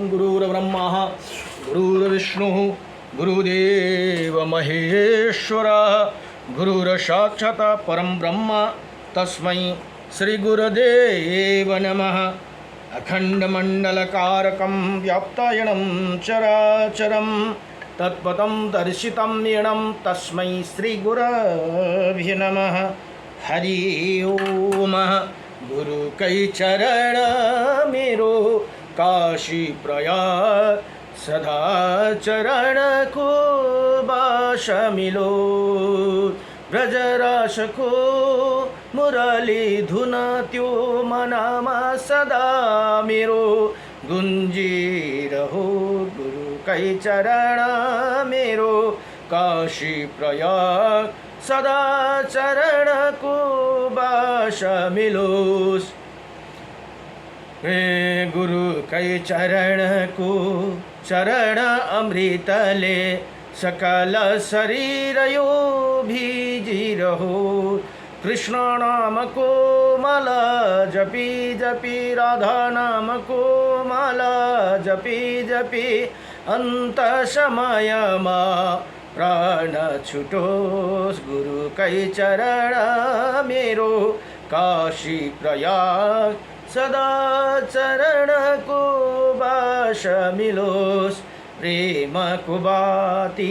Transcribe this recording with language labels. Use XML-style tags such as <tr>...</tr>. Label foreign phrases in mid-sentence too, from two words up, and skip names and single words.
<sa>गुरुर्ब्रह्मा गुरुर्विष्णुः गुरुदेव महेश्वरः, गुरुर्साक्षात् परं ब्रह्म तस्मै श्री गुरुदेव नमः। अखंडमंडलकारकं व्याप्तायनं चराचरं, तत्पदं दर्शितं येनं तस्मै श्री गुरवे नमः।</sa> <ne>हरि ओम। गुरु कई चरण मेरो काशी प्रयाग, सदा चरण को बास मिलो, ब्रजरास को मुरली धुन त्यो मनमा सदा मेरो गुन्जिरहो गुरुकै चरण मेरो काशी प्रयाग सदा चरणको बास मिलोस् हे गुरुकै चरणको चरण अमृतले सकल शरीर यो भिजिरहो कृष्ण नामको माला जपी जपी राधा नामको माला जपी जपी अन्त समयमा प्राण छुटोस् गुरुकै चरण मेरो काशी प्रयाग सदा चरणको बास मिलोस् प्रेमको बाती</ne>